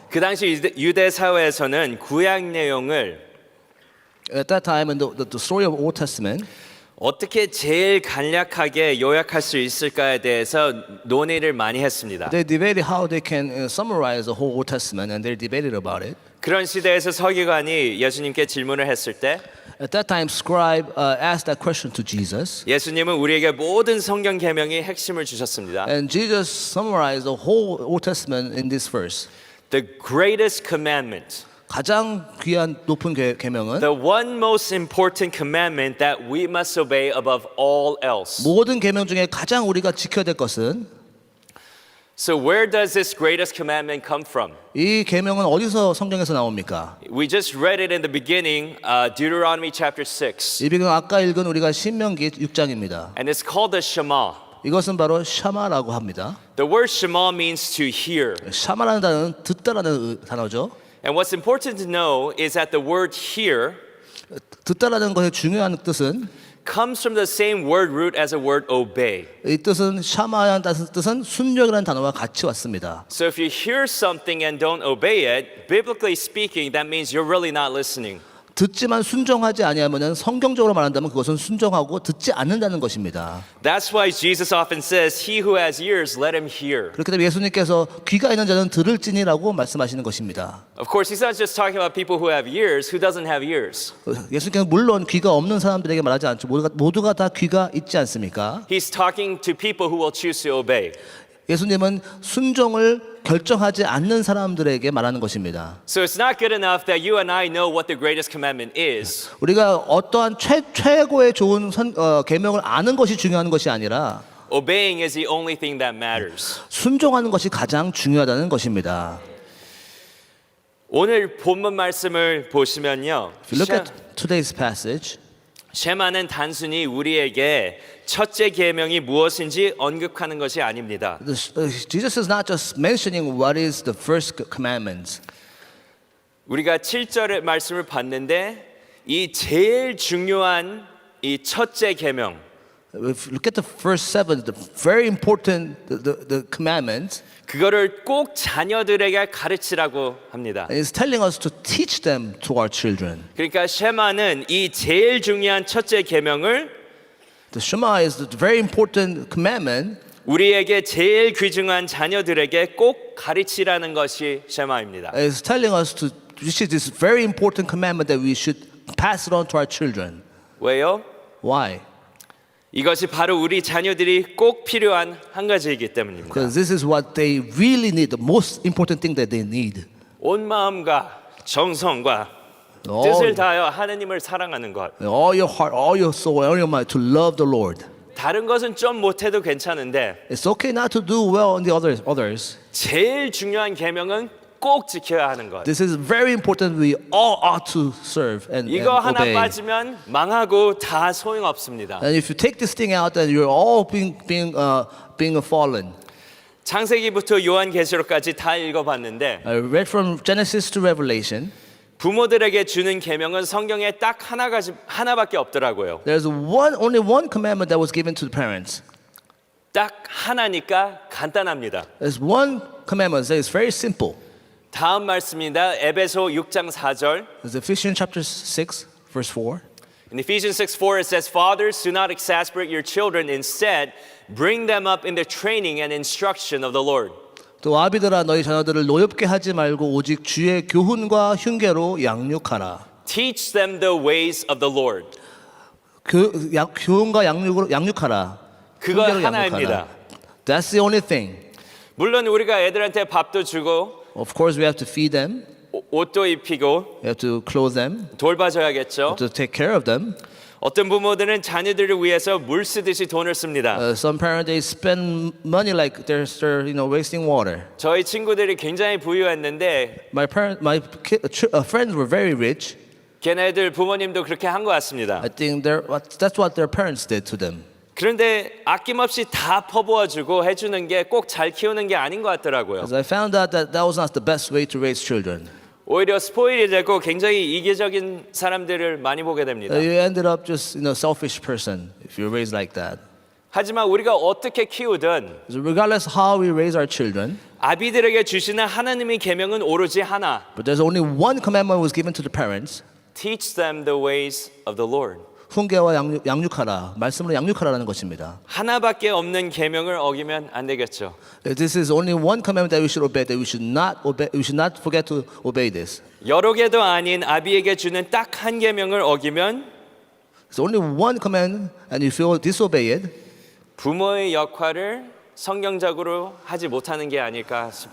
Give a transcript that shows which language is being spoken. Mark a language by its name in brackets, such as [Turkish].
[Korean] 그 당시 유대 사회에서는 구약 내용을 [English] At that time in the story of Old Testament, [Korean] 어떻게 제일 간략하게 요약할 수 있을까에 대해서 논의를 많이 했습니다. [English] they debated how they can summarize the whole Old Testament, and they debated about it. [Korean] 그런 시대에서 서기관이 예수님께 질문을 했을 때 [English] At that time, scribe asked that question to Jesus, [Korean] 예수님은 우리에게 모든 성경 계명의 핵심을 주셨습니다. [English] and Jesus summarized the whole Old Testament in this verse. The greatest commandment, [Korean] 가장 귀한 높은 계명은 [English] the one most important commandment that we must obey above all else. [Korean] 모든 계명 중에 가장 우리가 지켜야 될 것은 [English] So where does this greatest commandment come from? [Korean] 이 계명은 어디서 성경에서 나옵니까? [English] We just read it in the beginning, Deuteronomy chapter 6. [Korean] 이 배경 아까 읽은 우리가 신명기 6장입니다. [English] And it's called the Shema. [Korean] 이것은 바로 샤마라고 합니다. [English] The word Shema means to hear. [Korean] 샤마라는 단어는 듣다라는 단어죠. [English] And what's important to know is that the word hear [Korean] 듣다라는 것의 중요한 뜻은 [English] comes from the same word root as the word obey. [Korean] 이 뜻은 샤마라는 뜻은 순종이라는 단어와 같이 왔습니다. [English] So if you hear something and don't obey it, biblically speaking, that means you're really not listening. [Korean] 듣지만 순종하지 아니하면은 성경적으로 말한다면 그것은 순종하고 듣지 않는다는 것입니다. [English] That's why Jesus often says, he who has ears, let him hear. [Korean] 그렇기 때문에 예수님께서 귀가 있는 자는 들을지니라고 말씀하시는 것입니다. [English] Of course, he's not just talking about people who have ears, who doesn't have ears. [Korean] 예수님께서 물론 귀가 없는 사람들에게 말하지 않죠. 모두가 다 귀가 있지 않습니까? [English] He's talking to people who will choose to obey. [Korean] 예수님은 순종을 결정하지 않는 사람들에게 말하는 것입니다. [English] So it's not good enough that you and I know what the greatest commandment is. [Korean] 우리가 어떠한 최고의 좋은 계명을 아는 것이 중요한 것이 아니라 [English] Obeying is the only thing that matters. [Korean] 순종하는 것이 가장 중요하다는 것입니다. 오늘 본문 말씀을 보시면요. [English] If you look at today's passage, [Korean] 쉐마는 단순히 우리에게 첫째 계명이 무엇인지 언급하는 것이 아닙니다. [English] Jesus is not just mentioning what is the first commandment. [Korean] 우리가 7절의 말씀을 봤는데 이 제일 중요한 이 첫째 계명, [English] If you look at the first 7, the very important the commandment, [Korean] 그거를 꼭 자녀들에게 가르치라고 합니다. [English] is telling us to teach them to our children. [Korean] 그러니까 쉐마는 이 제일 중요한 첫째 계명을 [English] The Shema is the very important commandment. [Korean] 우리에게 제일 귀중한 자녀들에게 꼭 가르치라는 것이 쉐마입니다. [English] Is telling us to this is this very important commandment that we should pass it on to our children. [Korean] 왜요? [English] Why? [Korean] 이것이 바로 우리 자녀들이 꼭 필요한 한 가지이기 때문입니다. [English] Because this is what they really need, the most important thing that they need. [Korean] 온 마음과 정성과 뜻을 다하여 하나님을 사랑하는 것. [English] All your heart, all your soul, all your mind to love the Lord. [Korean] 다른 것은 좀 못해도 괜찮은데 [English] It's okay not to do well on the others. [Korean] 제일 중요한 계명은 꼭 지켜야 하는 것. [English] This is very important. We all ought to serve and [Korean] 이거 하나 [English] obey. [Korean] 빠지면 망하고 다 소용없습니다. [English] And if you take this thing out, then you're all being fallen. [Korean] 창세기부터 요한계시록까지 다 읽어봤는데 [English] I read from Genesis to Revelation. [Korean] 부모들에게 주는 계명은 성경에 딱 하나밖에 없더라고요. [English] There's only one commandment that was given to the parents. [Korean] 딱 하나니까 간단합니다. [English] There's one commandment that is very simple. [Korean] 다음 말씀입니다. 에베소 6장 4절. [English] It's Ephesians chapter 6, verse 4. In Ephesians 6:4 it says, "Fathers, do not exasperate your children. Instead, bring them up in the training and instruction of the Lord." [Korean] 또 아비들아 너희 자녀들을 노엽게 하지 말고 오직 주의 교훈과 흉계로 양육하라. [English] Teach them the ways of the Lord. [Korean] 교훈과 양육하라. 그거 흉계로 하나입니다. 양육하라. [English] That's the only thing. [Korean] 물론 우리가 애들한테 밥도 주고 [English] Of course, we have to feed them. [Korean] 옷도 입히고 [English] We have to clothe them. [Korean] 돌봐줘야겠죠. [English] To take care of them. [Korean] 어떤 부모들은 자녀들을 위해서 물 쓰듯이 돈을 씁니다. [English] Some parents they spend money like they're wasting water. [Korean] 저희 친구들이 굉장히 부유했는데 [English] Friends were very rich. [Korean] 걔네들 부모님도 그렇게 한 것 같습니다. [English] I think that's what their parents did to them. [Korean] 그런데 아낌없이 다 퍼부어주고 해주는 게 꼭 잘 키우는 게 아닌 것 같더라고요. [English] Because I found out that was not the best way to raise children. [Korean] 오히려 스포일이 되고 굉장히 이기적인 사람들을 많이 보게 됩니다. [English] You ended up just selfish person if you're raised like that. [Korean] 하지만 우리가 어떻게 키우든 [English] So regardless how we raise our children, [Korean] 아비들에게 주시는 하나님의 계명은 오로지 하나. [English] but there's only one commandment was given to the parents. Teach them the ways of the Lord. [Korean] 훈계와 양육하라. 말씀으로 양육하라는 것입니다. 하나밖에 없는 계명을 어기면 안 되겠죠. [English] This is only one commandment that we should obey. That we should not forget to obey this. [Korean] 여러 개도 아닌 아비에게 주는 딱 한 계명을 어기면 [English] It's only one command, and if you disobey it, [Korean] 부모의 역할을 성경적으로 하지 못하는 게 아닐까